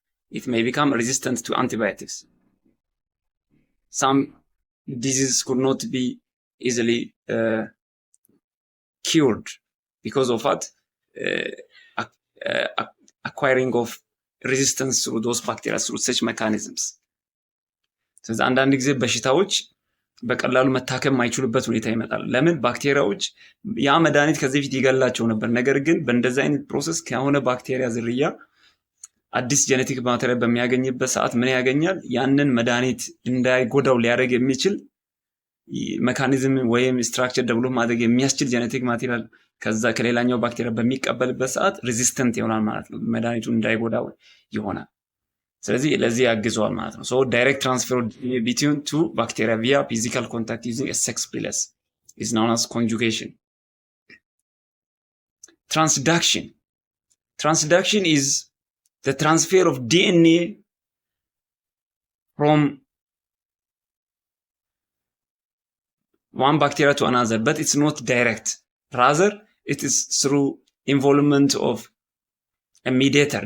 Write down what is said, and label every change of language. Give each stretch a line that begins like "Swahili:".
English: It may become resistant to antibiotics. Some diseases could not be easily cured because of what? Acquiring of resistance through those bacteria, through such mechanisms.
Amharic: ስለዚህ አንዳንድ ጊዜ በሽታዎች በቀላሉ መታከም የማይችሉበት ሁኔታ ይመጣል። ለምን? ባክቴሪያዎች ያ መድኃኒት ከዚህ በፊት ይገላቸው ነበር። ነገር ግን በእንደዚህ አይነት ፕሮሰስ ከሆነ ባክቴሪያ ዝርያ አዲስ ጄኔቲክ ማቴሪያል በሚያገኝበት ሰዓት ምን ያገኛል? ያንን መድኃኒት እንዳይጎዳው ሊያደርግ የሚችል ሜካኒዝም ወይም ስትራክቸር ዴቨሎፕ ማድረግ የሚያስችል ጄኔቲክ ማቴሪያል ከዛ ከሌላኛው ባክቴሪያ በሚቀበልበት ሰዓት ሬዚስታንት ይሆናል ማለት ነው። መድኃኒቱ እንዳይጎዳው ይሆናል። ስለዚህ ለዚህ ያግዘዋል ማለት ነው።
English: So direct transfer between 2 bacteria via physical contact using a sex pilus is known as conjugation. Transduction. Transduction is the transfer of DNA from one bacteria to another, but it's not direct. Rather, it is through involvement of a mediator.